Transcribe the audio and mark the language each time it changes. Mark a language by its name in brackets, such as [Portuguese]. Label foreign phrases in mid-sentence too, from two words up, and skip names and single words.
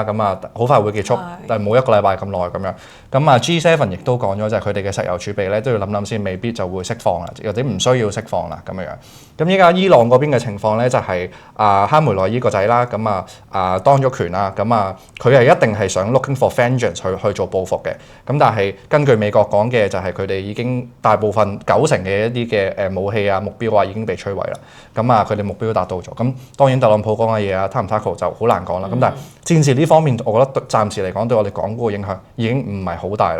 [Cantonese] 咁啊，好快會結束，但係冇1個禮拜咁耐咁樣。咁啊 G7 亦都講咗，就係佢哋嘅石油儲備咧都要諗諗先，未必就會釋放啦，或者唔需要釋放啦咁樣。咁依家伊朗嗰邊嘅情況咧就係哈梅內伊個仔啦，咁當咗權啦，咁佢係一定係想 [English] looking for vengeance [Cantonese] 去做報復嘅。咁但係根據美國講嘅就係佢哋已經大部分90%嘅一啲嘅武器啊目標啊已經被摧毀啦。咁佢哋目標達到咗。咁當然特朗普講嘅嘢啊 tackle 就好難講啦。咁但係戰事呢方面，我覺得暫時嚟講對我哋港股嘅影響已經唔係好大啦。